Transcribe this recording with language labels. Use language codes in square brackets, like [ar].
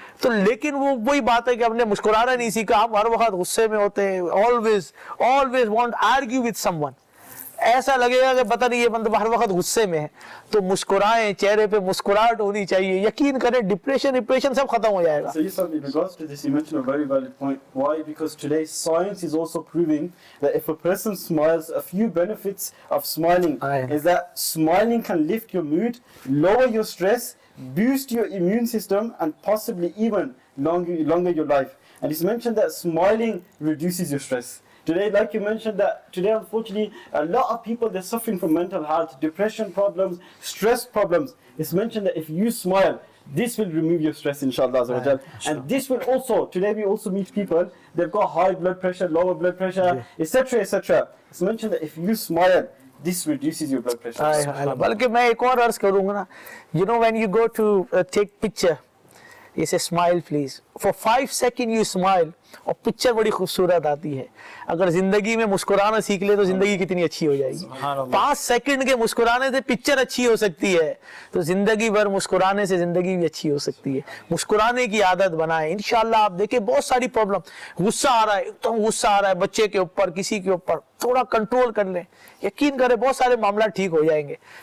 [hi] तो लेकिन वो वही बात है कि हमने मुस्कुराना नहीं सीखा, हम हर वक्त गुस्से में होते हैं, [en] Always want argue with someone. [hi] ऐसा लगेगा कि पता नहीं ये बंदा हर वक्त गुस्से में है। तो मुस्कुराएं, चेहरे पे मुस्कुराहट होनी चाहिए। यकीन करें डिप्रेशन सब खत्म हो जाएगा। [en] So Yusuf, in regards to this, you mentioned a very valid point. Why? Because today science is also proving that if a person smiles, a few benefits of smiling is that smiling can lift your mood, lower your stress, boost your immune system, and possibly even longer your life. And it's mentioned that smiling reduces your stress. Today, like you mentioned, that today unfortunately a lot of people, they're suffering from mental health, depression problems, stress problems. It's mentioned that if you smile, this will remove your stress, inshallah azza wa jal. And this will also, today we also meet people, they've got high blood pressure, lower blood pressure, etc, etc. It's mentioned that if you smile, this reduces your blood pressure. [hi] बल्कि मैं एक और अर्ज करूंगा ना, [en] you know when you go to take picture, you say smile please, for 5 seconds you smile [hi] और picture बड़ी खूबसूरत आती है। अगर जिंदगी में मुस्कुराना सीख ले तो जिंदगी कितनी अच्छी हो जाएगी। 5 सेकंड के मुस्कुराने से पिक्चर अच्छी हो सकती है, तो जिंदगी भर मुस्कुराने से जिंदगी भी अच्छी हो सकती है। मुस्कुराने की आदत बनाएं, इंशाल्लाह आप देखें बहुत सारी प्रॉब्लम, गुस्सा आ रहा है, एकदम गुस्सा आ रहा है बच्चे के ऊपर, किसी के ऊपर, थोड़ा कंट्रोल कर लें, यकीन करें बहुत सारे मामला ठीक हो जाएंगे।